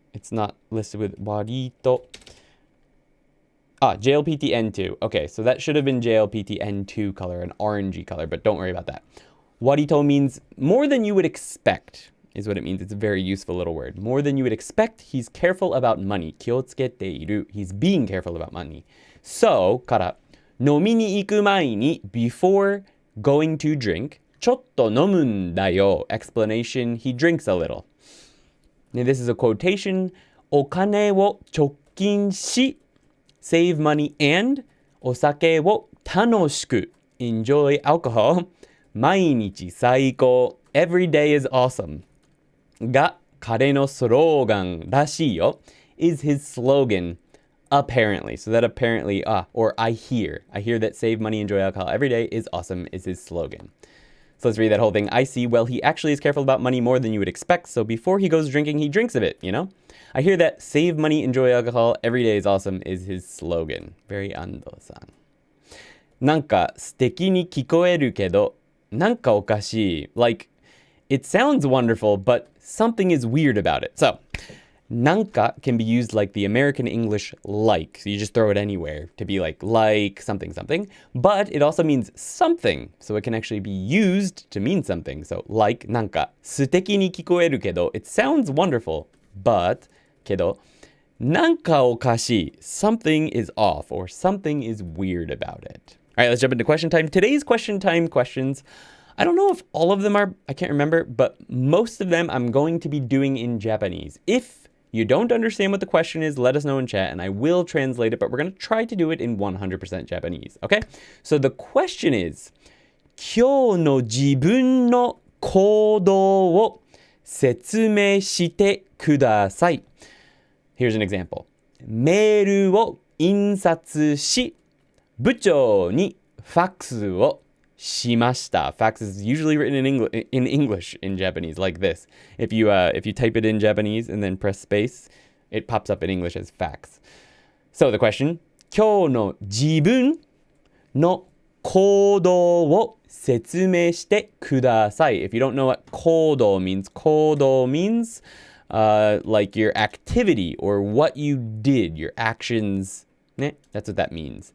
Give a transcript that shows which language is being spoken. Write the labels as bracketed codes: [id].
[en] It's not listed with Warito. JLPT N2. Okay, so that should have been JLPT N2 color, an orangey color, but don't worry about that. Warito means more than you would expect, is what it means. It's a very useful little word. More than you would expect, he's careful about money. [ja] 気をつけている. [en] He's being careful about money. So, [ja] から、飲みに行く前に [en] before going to drink, [ja] ちょっと飲むんだよ. [en] Explanation, he drinks a little. Now, this is a quotation. [ja] お金を貯金し, [en] save money, and [ja] お酒を楽しく [en] enjoy alcohol. [ja] 毎日最高 [en] every day is awesome. [ja] が彼のスローガンらしいよ [en] is his slogan apparently. So that apparently or I hear that save money, enjoy alcohol every day is awesome is his slogan. So let's read that whole thing. I see. Well, he actually is careful about money more than you would expect. So before he goes drinking, he drinks a bit, you know? I hear that save money, enjoy alcohol, every day is awesome is his slogan. Very Ando-san. [ja] なんか素敵に聞こえるけど、なんかおかしい. [en] Like, it sounds wonderful, but something is weird about it. So, なんか can be used like the American English like. So you just throw it anywhere to be like something, something. But it also means something. So it can actually be used to mean something. So like [ja] なんか素敵に聞こえるけど, [en] it sounds wonderful, but [ja] けどなんかおかしい. [en] Something is off or something is weird about it. All right, let's jump into question time. Today's question time questions, I don't know if all of them are, I can't remember, but most of them I'm going to be doing in Japanese. If you don't understand what the question is, let us know in chat and I will translate it, but we're going to try to do it in 100% Japanese, okay? So the question is, [ja] 今日の自分の行動を説明してください. [en] Here's an example. [ja] メールを印刷し、部長にファックスをしました. [en] Fax is usually written in English in Japanese like this. If you type it in Japanese and then press space, it pops up in English as fax. So the question, [ja] 今日の自分の行動を説明してください. [en] If you don't know what 行動 means, 行動 means like your activity or what you did, your actions. Ne? That's what that means.